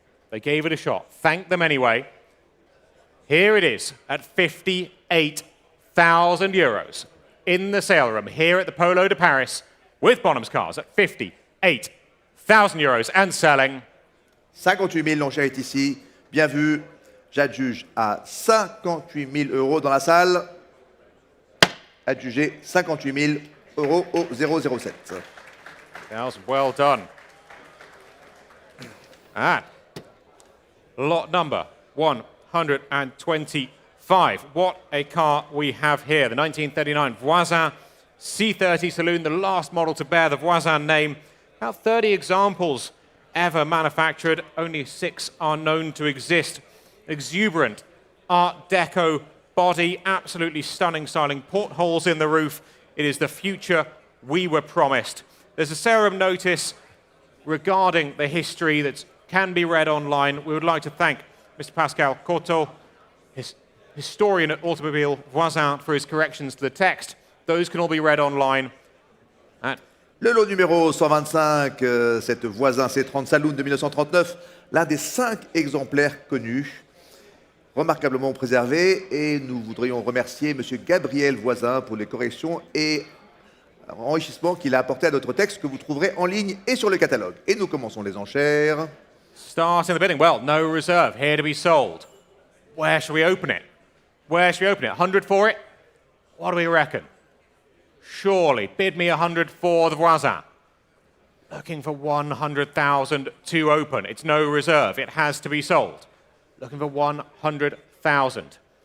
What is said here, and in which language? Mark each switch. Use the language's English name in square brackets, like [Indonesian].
[English] They gave it a shot. Thank them anyway. Here it is at 58,000 euros in the sale room here at the Polo de Paris with Bonhams cars at 58,000 euros and selling. [French] 58 000, l'enchère est ici. Bien vu. J'adjuge à 58 000 euros dans la salle. Adjugé 58 000 euros au 007. [English] That was well done. And lot number 125. What a car we have here. The 1939 Voisin C30 Saloon, the last model to bear the Voisin name. About 30 examples ever manufactured. Only 6 are known to exist. Exuberant Art Deco body, absolutely stunning styling. Portholes in the roof. It is the future we were promised. There's a serum notice regarding the history that can be read online. We would like to thank Mr. Pascal Coteau, historian at Automobile Voisin, for his corrections to the text. Those can all be read online. [French] Le lot numéro 125, cette Voisin C30 Saloon de 1939, l'un des 5 exemplaires connus, remarquablement préservé, et nous voudrions remercier M. Gabriel Voisin pour les corrections et enrichissement qu'il a apporté à notre texte que vous trouverez en ligne et sur le catalogue. Et nous commençons les enchères. [English] Starting the bidding. Well, no reserve, here to be sold. Where shall we open it? Where shall we open it? 100 for it? What do we reckon? Surely, bid me 100 for the Voisin. Looking for 100,000 to open. It's no reserve, it has to be sold. Looking for 100,000.